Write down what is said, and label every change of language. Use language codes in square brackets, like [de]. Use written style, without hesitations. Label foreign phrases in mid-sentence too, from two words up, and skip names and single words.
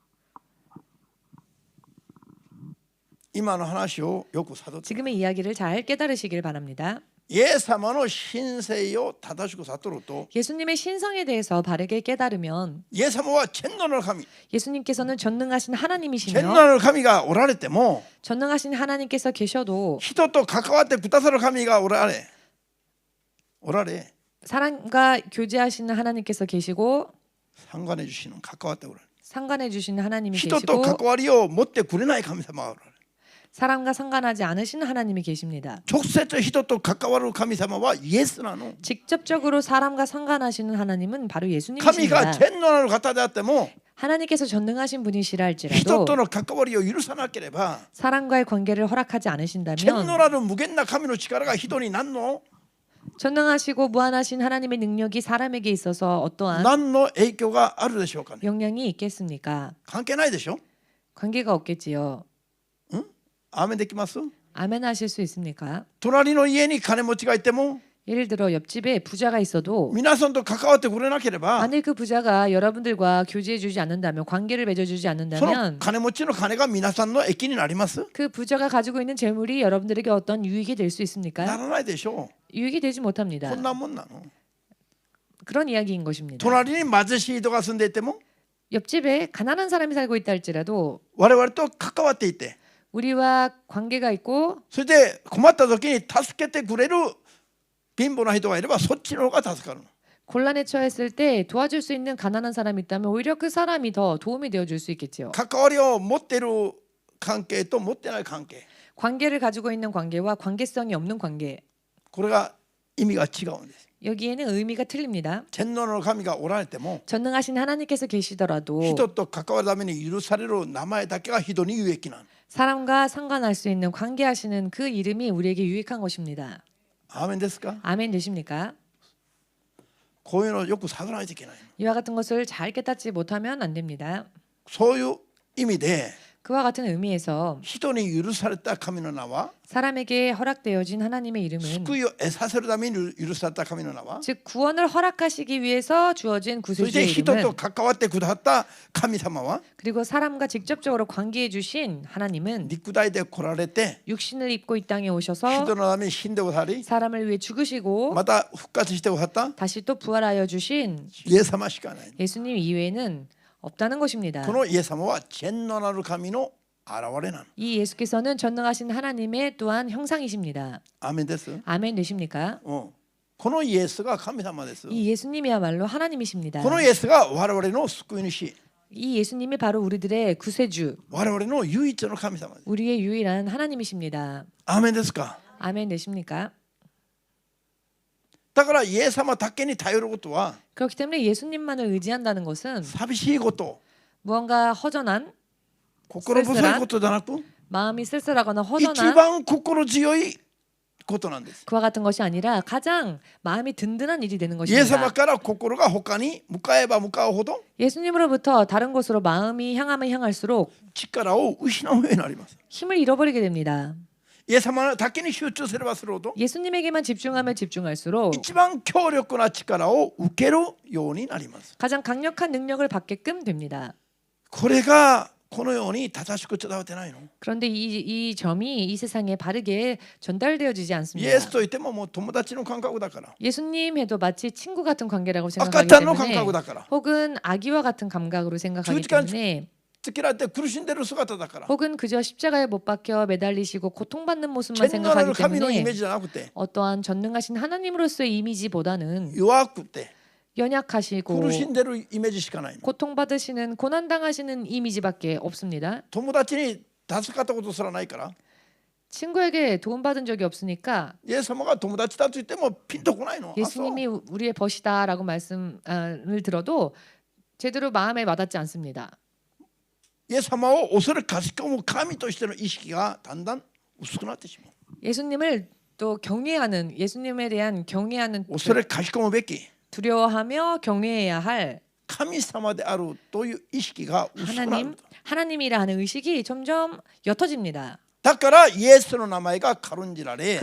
[ja] 今の話をよく悟って、 [ko] 지금의 이야기를 잘 깨달으시길 바랍니다. [ja] イエス様の神性を正しく悟ると、 [ko] 예수님의 신성에 대해서 바르게 깨달으면 [ja] イエス様は全能なる神、 [ko] 예수님께서는 전능하신 [ja] 全能 [ko] 하나님이시며 [ja] なる神がおられても、 [ko] 전능하신 하나님께서 계셔도 [ja] 人と関わってくださる神がおられ、 [ko] 사람과 교제하시는 하나님께서 계시고 상관해 주시는 [ja] 関わっておられ、 [ko] 상관해 주시는 하나님이 [ja] 人と [ko] 계시고 [ja] 関わりを持ってくれない神様がおられる。 [ko] 사람과 상관하지 않으신 하나님이 계십니다. [ja] 直接人と関わる神様はイエスなの。 [ko] 직접적으로 사람과 상관하시는 하나님은 바로 [ja] 神が [ko] 예수님이십니다. [ja] 全能なる方であっても、 [ko] 하나님께서 전능하신 분이시라 [ja] 人 [ko] 할지라도 [ja] との関わりを許さなければ [ko] 사람과의 관계를 허락하지 않으신다면 [ja] 天のなる無限な神の力が人に何の [ko] 전능하시고 무한하신 하나님의 능력이 사람에게 있어서 어떠한 [ja] 何の影響があるでしょうかね。 [ko] 영향이 있겠습니까? [ja] 関係ないでしょ。 [ko] 관계가 없겠지요. [ja] アーメンできます。 [ko] 아멘 하실 수 있습니까? [ja] 隣の家に金持ちがいても [ko] 예를 들어 옆집에 부자가 있어도 [ja] 皆さんと関わってくれなければ [ko] 만일 그 부자가 여러분들과 교제해 주지 않는다면 관계를 맺어 주지 [ja] その [ko] 않는다면 [ja] 金持ちの金が皆さんの益になります。 [ko] 그 부자가 가지고 있는 재물이 여러분들에게 어떤 유익이 될 수 [ja] な [ko] 있습니까? [ja] らないでしょ [ko] 유익이 되지 [ja] う。 [ko] 못합니다. [ja] こんなもんなの。 [ko] 그런 이야기인 것입니다. [ja] 隣に貧しい人が住んでいても [ko] 옆집에 가난한 사람이 살고 있다 할지라도 [ja] 我々と関わっていて [ko] 우리와 관계가 있고 [ja] それで困った時に助けてくれる貧乏な人がいればそっちの方が助かるの。 [ko] 곤란에 처했을 때 도와줄 수 있는 가난한 사람이 있다면 오히려 그 사람이 더 도움이 되어 줄 수 있겠지요. [ja] 関わりを持っている関係と持ってない関係 [ko] 관계를 가지고 있는 관계와 관계성이 없는 관계 [ja] これが意味が違うんです。 [ko] 여기에는 의미가 틀립니다. [ja] 天皇の神がおられても [ko] 전능하신 하나님께서 계시더라도 [ja] 人と関わるために許される名前だけが人に有益なの。 [ko] 사람과 상관할 수 있는 관계하시는 그 이름이 우리에게 유익한 것입니다. [ja] アーメンですか。 [ko] 아멘 되십니까? [ja] こういうのをよく探らないといけない。 [ko] 이와 같은 것을 잘 깨닫지 못하면 안 됩니다. [ja] そういう意味で [ko] 그와 같은 의미에서 [ja] 人に許された神の名は [ko] 사람에게 허락되어진 하나님의 이름은 [ja] 救いを得させるために許された神の名は [ko] 즉 구원을 허락하시기 위해서 주어진 [ja] そして [ko] 구세주의 [ja] 人と [ko] 이름은 [ja] 関わってくださった神様は [ko] 그리고 사람과 직접적으로 관계해 주신 하나님은 [ja] 肉体で来られて [ko] 육신을 입고 이 땅에 [ja] 人 [ko] 오셔서 [ja] のために死んでくださり [ko] 사람을 위해 죽으시고 [ja] また復活してくださった [ko] 다시 또 부활하여 주신 [ja] イエス様しかない。 [ko] 예수님 이외에는 없다는 것입니다. [ja] このイエス様は全能なる神の現れなの。 [ko] 이 예수께서는 전능하신 하나님의 또한 형상이십니다. [ja] アーメンです。 [ko] 아멘 되십니까? [ja] このイエスが神様です。 [ko] 이 예수님이야말로 하나님이십니다. [ja] このイエスが我々の救い主、 [ko] 이 예수님이 바로 우리들의 구세주, [ja] 我々の唯一の神様です。 [ko] 우리의 유일한 하나님이십니다. [ja] アーメンですか。 [ko] 아멘 되십니까? [ja] だからイエス様だけに頼ることは [ko] 그렇기 때문에 예수님만을 의지한다는 것은 [ja] 寂しいこと、 [ko] 무언가 허전한 [ja] 心細いことじゃなく [ko] 마음이 쓸쓸하거나 [ja] 一 [ko] 허전한 [ja] 番心強いことなんです。 [ko] 그와 같은 것이 아니라 가장 마음이 든든한 일이 되는 [ja] イエス様 [ko] 것입니다. [ja] から心が他に向かえば向かうほど [ko] 예수님으로부터 다른 곳으로 마음이 향하면 향할수록 [ja] 力を失うようになります。 [ko] 힘을 잃어버리게 됩니다. [ja] イエス様だけに集中すればするほど [ko] 예수님에게만 집중하면 집중할수록 [ja] 一番強力な力を受けるようになります。 [ko] 가장 강력한 능력을 받게끔 됩니다. [ja] これがこのように正しく伝わってないの。 [ko] 그런데 이 점이 이 세상에 바르게 전달되어지지 [ja] イ [ko] 않습니다. [ja] エスといってももう友達の感覚だから [ko] 예수님 해도 마치 친구 같은 관계라고 [ja] 赤 [ko] 생각하기 [ja] ちゃんの感 [ko] 때문에 [ja] 覚だから [ko] 혹은 아기와 같은 감각으로 생각하기 주지간 때문에 [ja] つけられて苦しんでる姿だから [ko] 혹은 그저 십자가에 못 박혀 매달리시고 고통받는 모습만 [ja] 全能なる [ko] 생각하기 [ja] 神のイメー [ko] 때문에 [ja] ジじゃなくて [ko] 어떠한 전능하신 하나님으로서의 이미지보다는 [ja] 弱くて [ko] 연약하시고 [ja] 苦しんでるイメージしかないの。 [ko] 고통받으시는 고난당하시는 이미지밖에 없습니다. [ja] 友達に助かったことすらないから [ko] 친구에게 도움받은 적이 없으니까 [ja] イエス様が友達だと言ってもピンとこないの。あ、そう [ko] 예수님이 우리의 벗이다라고 말씀을 들어도 제대로 마음에 와닿지 않습니다. [ja] イエス様を恐れかしこむ神としての意識がだんだん薄くなってしまう。 [ko] 예수님을 또 경외하는 예수님에 대한 경외하는 [ja] 恐れかしこむべき [ko] 두려워하며 경외해야 할 [ja] 神様であるという意識が薄くなる。 [ko] 하나님이라 하는 의식이 점점 옅어집니다. [ja] だからイエスの名前が軽んじられ